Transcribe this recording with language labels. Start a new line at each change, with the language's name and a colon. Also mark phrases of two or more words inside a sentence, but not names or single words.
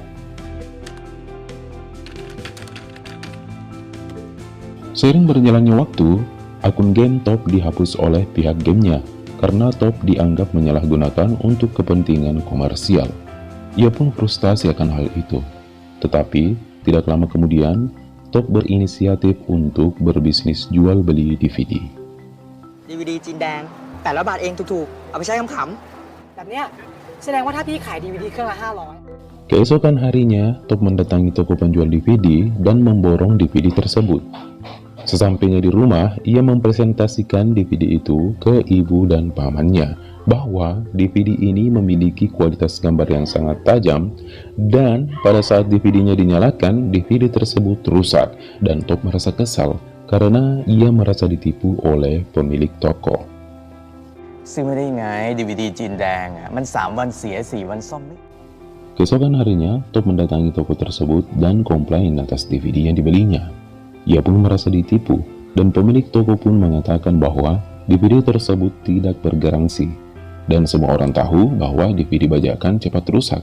Indonesian: Seiring berjalannya waktu, akun game Top dihapus oleh pihak gamenya karena Top dianggap menyalahgunakan untuk kepentingan komersial. Ia pun frustasi akan hal itu. Tetapi, tidak lama kemudian, Top berinisiatif untuk berbisnis jual beli DVD.
Thai: DVD จีนแดง800 บาทเองถูกๆ เอาไปใช้ขำ แบบเนี้ยแสดงว่าถ้าพี่ขาย DVD เครื่องละ 500
Indonesian: Keesokan harinya, Top mendatangi toko penjual DVD dan memborong DVD tersebut. Sesampainya di rumah, ia mempresentasikan DVD itu ke ibu dan pamannya bahwa DVD ini memiliki kualitas gambar yang sangat tajam, dan pada saat DVD-nya dinyalakan, DVD tersebut rusak dan Top merasa kesal karena ia merasa ditipu oleh pemilik toko.
Thai: ซื้อไม่ได้ยังไง DVD จีนแดงอ่ะมัน3 วันเสีย4 วันซ่อมไม่
Indonesian: Keesokan harinya, Top mendatangi toko tersebut dan komplain atas DVD yang dibelinya. Ia pun merasa ditipu, dan pemilik toko pun mengatakan bahwa DVD tersebut tidak bergaransi. Dan semua orang tahu bahwa DVD bajakan cepat rusak.